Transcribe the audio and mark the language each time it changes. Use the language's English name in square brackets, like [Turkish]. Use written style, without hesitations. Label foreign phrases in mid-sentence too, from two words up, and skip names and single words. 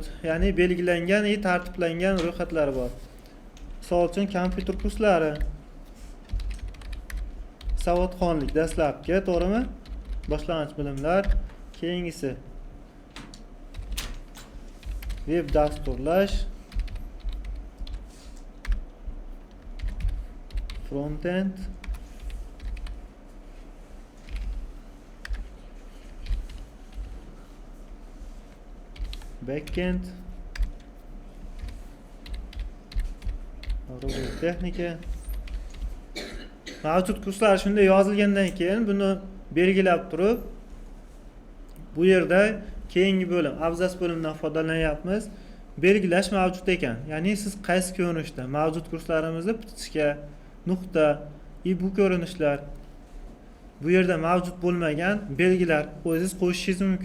[Uzbek] Ya'ni belgilangan, tartiblangan ro'yxatlar bor. Misol uchun kompyuter kurslari, savodxonlik dastlabki, to'g'rimi? Boshlang'ich bilimlar, keyingisi web dasturlash, [English] front-end, back-end, [Uzbek] robot texnika. Mavjud kurslar shunday yozilgandan keyin buni belgilab turib, bu yerda keyingi bo'lim, abzas bo'limidan foydalanyapmiz. Belgilash mavjud ekan. Ya'ni siz qaysi ko'rinishda mavjud kurslarimizni bitishga nuqta, bu ko'rinishlar bu yerda mavjud bo'lmagan belgilar o'zingiz qo'shishingiz mumkin.